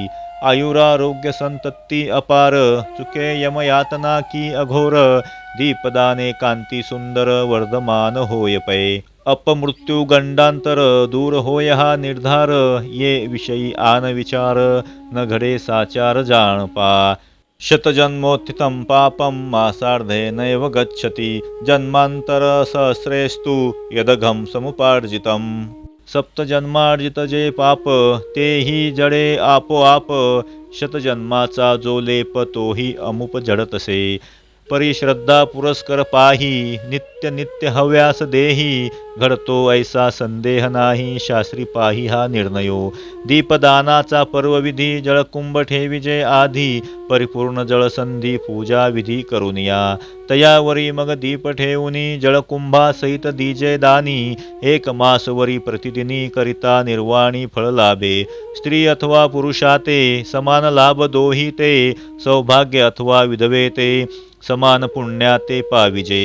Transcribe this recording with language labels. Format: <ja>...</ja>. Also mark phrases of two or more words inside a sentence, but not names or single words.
<mr>आयुरारोग्य संतती अपार चुके यमयातना की अघोर दीपदाने कांती सुंदर वर्धमान होय पै. अपमृत्यू गंडांतर दूर होय हा निर्धार, ये विषयी आन विचार न घडे साचार जाणपा.</mr> <sa>शतजन्मोत्थितं पापं मासार्धे नैव गच्छति, जन्मांतर सहस्रेस्तु यदघं समुपार्जितम्.</sa> <mr>सप्तजन्मार्जित जे पाप, तेही जडे आपोआप, शतजन्माचा जो लेप तोही अमुप जडतसे. परिश्रद्धा पुरस्कर पाही, नित्य नित्य हव्यास देही, घडतो ऐसा संदेह नाही, शास्त्री पाही हा निर्णयो. दीपदानाचा पर्वविधी, जळकुंभ ठेविजे आधी, परिपूर्ण जळसंधी पूजा विधी करुनिया. तयावरी मग दीप ठेवूनी, जळकुंभा सहित दीजे दानी, एक मासवरी प्रतिदिनी करिता निर्वाणी फळ लाभे. स्त्री अथवा पुरुषाते समान लाभ दोही ते, सौभाग्य अथवा विधवे ते समान पुण्याते पाविजे.</mr>